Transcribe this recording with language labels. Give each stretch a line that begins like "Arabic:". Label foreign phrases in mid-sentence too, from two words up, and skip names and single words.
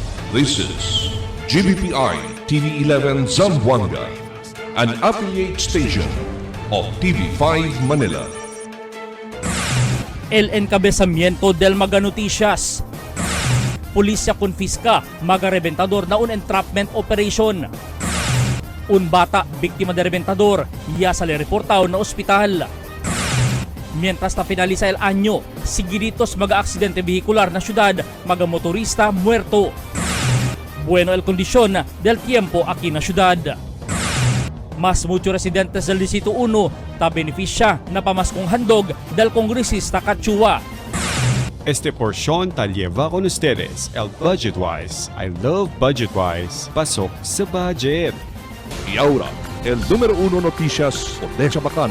English: This is GBPI TV11 Zamboanga, an affiliate station of TV5 Manila.
Chavacano: El encabezamiento del Maga Noticias. Pulisya konfiska Maga Reventador na un entrapment operation. Un bata biktima de reventador ya sale reportado na ospital. Mientras na finaliza el año, sigiritos maga aksidente vehicular na syudad, maga motorista muerto. Bueno el kondisyon del tiempo aquí na syudad. Mas mucho residentes del Distrito 1 ta beneficia na
Filipino: pamaskong handog
Chavacano: del kongresista Cachua. Este porción ta lleva con ustedes el Budget Wise.
English: I love Budget Wise.
Filipino: Pasok sa budget.
Chavacano: Y ahora, el número 1 noticias de Chabacano.